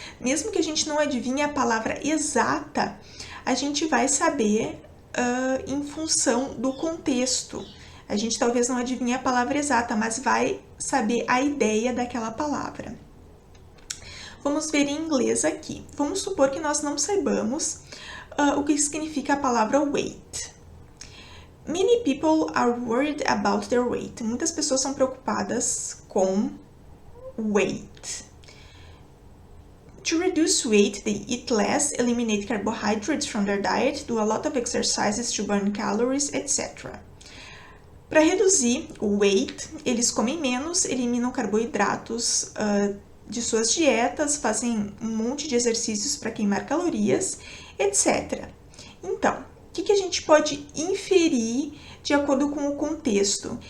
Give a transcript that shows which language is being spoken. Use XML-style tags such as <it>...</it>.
<pt>Mesmo que a gente não adivinhe a palavra exata, a gente vai saber em função do contexto. A gente talvez não adivinhe a palavra exata, mas vai saber a ideia daquela palavra. Vamos ver em inglês aqui. Vamos supor que nós não saibamos o que significa a palavra weight.</pt> <en>Many people are worried about their weight.</en> <pt>Muitas pessoas são preocupadas com weight.</pt> <en>To reduce weight, they eat less, eliminate carbohydrates from their diet, do a lot of exercises to burn calories, etc.</en> <pt>Para reduzir o weight, eles comem menos, eliminam carboidratos de suas dietas, fazem um monte de exercícios para queimar calorias, etc. Então, o que a gente pode inferir de acordo com o contexto?</pt>